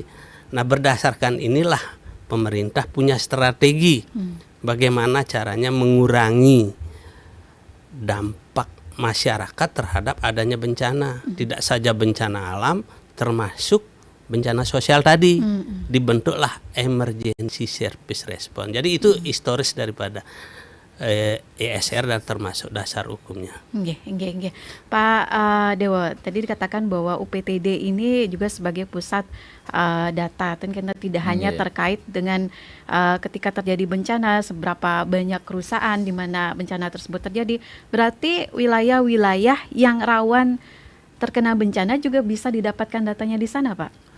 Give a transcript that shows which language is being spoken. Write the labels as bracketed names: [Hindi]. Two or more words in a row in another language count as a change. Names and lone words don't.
[Indonesian] Nah, berdasarkan inilah pemerintah punya strategi bagaimana caranya mengurangi dampak masyarakat terhadap adanya bencana. Tidak saja bencana alam, termasuk bencana sosial tadi. Dibentuklah [English] emergency service response. [Indonesian] Jadi itu historis daripada ESR dan termasuk dasar hukumnya. Nggih. Pak Dewo, tadi dikatakan bahwa UPTD ini juga sebagai pusat data, karena tidak hanya terkait dengan ketika terjadi bencana, seberapa banyak kerusakan di mana bencana tersebut terjadi. Berarti wilayah-wilayah yang rawan terkena bencana juga bisa didapatkan datanya di sana, Pak?